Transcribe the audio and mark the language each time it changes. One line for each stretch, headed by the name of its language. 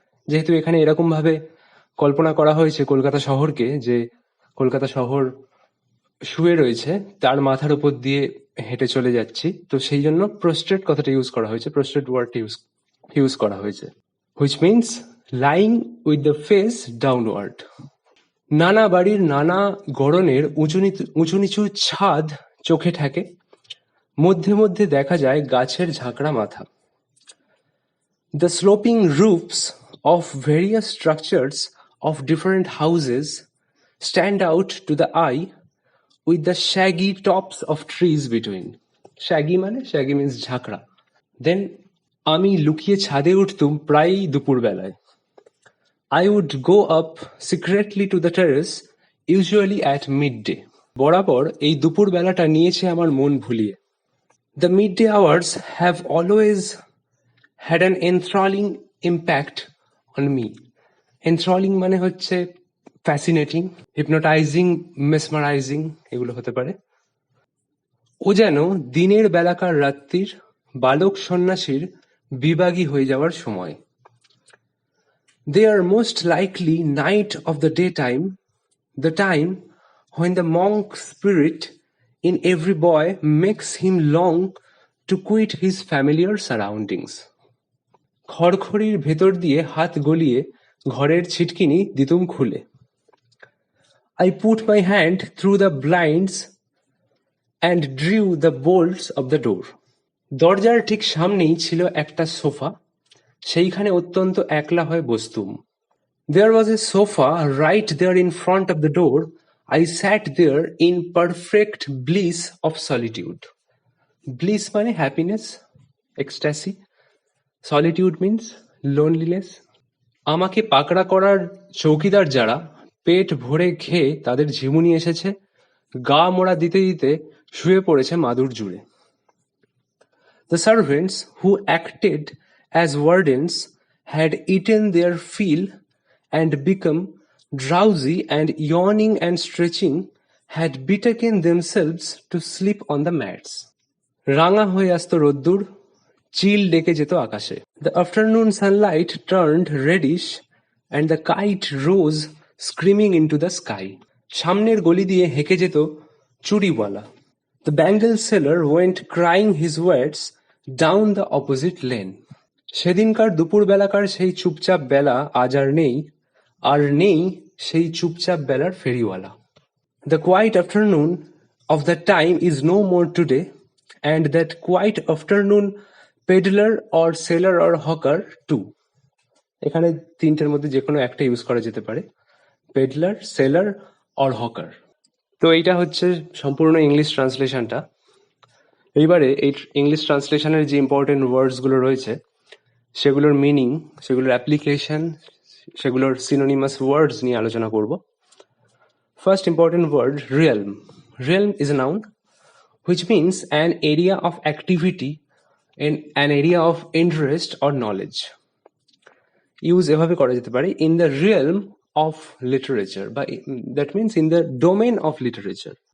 Bangla: যেহেতু এখানে এরকম ভাবে কল্পনা করা হয়েছে কলকাতা শহরকে, যে কলকাতা শহর শুয়ে রয়েছে, তার মাথার উপর দিয়ে হেঁটে চলে যাচ্ছি, তো সেই জন্য প্রস্ট্রেট কথাটা ইউজ করা হয়েছে, প্রস্ট্রেট ওয়ার্ডটা ইউজ করা হয়েছে,
English: Which means lying with the face downward.
Bangla: নানা বাড়ির নানা গড়নের উঁচু নিচু ছাদ চোখে ঠেকে, মধ্যে মধ্যে দেখা যায় গাছের ঝাঁকড়া মাথা।
English: The sloping roofs of various structures of different houses stand out to the eye with the shaggy tops of trees between. Shaggy means ঝাঁকড়া।
Bangla: Then আমি লুকিয়ে ছাদে উঠতুম প্রায় দুপুর বেলায়।
English: I would go up secretly to the terrace, usually at midday.
Bangla: বরাবর এই দুপুর বেলাটা নিয়েছে আমার মন ভুলিয়ে।
English: The midday hours have always had an enthralling impact on me. Enthralling
Bangla: মানে হচ্ছে
English: fascinating, hypnotizing, mesmerizing,
Bangla: এগুলো হতে পারে। ও যেন দিনের বেলাকার রাত্রির বালক সন্ন্যাসীর বিভাগী হয়ে যাওয়ার সময়।
English: They are most likely night of the daytime, the time when the monk spirit in every boy makes him long to quit his familiar surroundings.
Bangla: খড়খড়ির ভেতর দিয়ে হাত গলিয়ে ঘরের ছিটকিনি দিতুম খুলে।
English: I put my hand through the blinds and drew the bolts of the door.
Bangla: দরজার ঠিক সামনেই ছিল একটা সোফা, সেইখানে অত্যন্ত একলা হয়ে বসতুম।
English: There was a sofa right there in front of the door. I sat there in perfect bliss of solitude. Bliss মানে happiness, ecstasy. Solitude means loneliness.
Bangla: আমাকে পাকড়া করার চৌকিদার যারা পেট ভরে খেয়ে তাদের ঝিমুনি এসেছে, গা মোড়া দিতে দিতে শুয়ে পড়েছে মাদুর জুড়ে।
English: The servants who acted as wardens had eaten their fill and become drowsy, and yawning and stretching had betaken themselves to sleep on the mats.
Bangla: রাঙা হয়ে আসতো রোদ্দুর, চিল ডেকে যেত আকাশে।
English: The afternoon sunlight turned reddish and the kite rose screaming into the sky.
Bangla: সামনের গলি দিয়ে হেঁকে যেত চুড়িওয়ালা।
English: The bangle seller went crying his wares down the opposite lane.
Bangla: সেদিনকার দুপুর বেলাকার সেই চুপচাপ বেলা আজ আর নেই সেই চুপচাপ বেলার ফেরিওয়ালা।
English: The quiet afternoon of that time is no more today, and that quiet afternoon peddler or seller or hawker too.
Bangla: এখানে তিনটের মধ্যে যে কোনো একটা ইউজ করা যেতে পারে, পেডলার, সেলার অর হকার। তো এইটা হচ্ছে সম্পূর্ণ ইংলিশ ট্রান্সলেশনটা। এইবারে এই ইংলিশ ট্রান্সলেশনের যে ইম্পর্টেন্ট ওয়ার্ডসগুলো রয়েছে সেগুলোর মিনিং, সেগুলোর অ্যাপ্লিকেশন, সেগুলোর সিনোনিমাস ওয়ার্ডস নিয়ে আলোচনা করব।
English: First important word, realm. Realm is a noun which means an area of activity in an area of interest or knowledge. Use
Bangla: এভাবে করা যেতে পারে,
English: in the realm of literature, বা that means in the domain of literature.